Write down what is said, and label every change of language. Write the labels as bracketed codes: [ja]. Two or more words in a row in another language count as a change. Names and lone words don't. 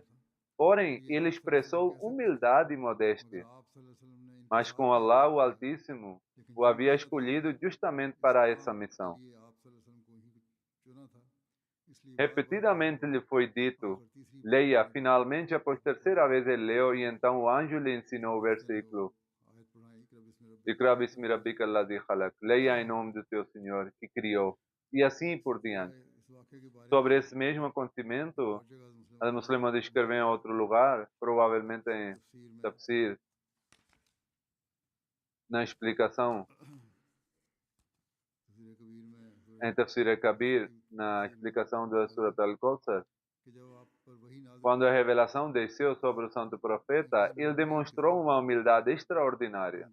[pt] Porém, ele expressou humildade e modéstia, mas com Allah o Altíssimo o havia escolhido justamente para essa missão. Repetidamente lhe foi dito: leia. Finalmente, após terceira vez, ele leu, e então o anjo lhe ensinou o versículo: [ar] اقرأ باسم ربك الذي خلق. [pt] Leia em nome do teu Senhor que criou. E assim por diante. Sobre esse mesmo acontecimento, a Muslim descreve em outro lugar, provavelmente em Tafsir, na explicação, em Tafsir Kabir, na explicação da Surat Al-Kawthar, quando a revelação desceu sobre o santo profeta, ele demonstrou uma humildade extraordinária.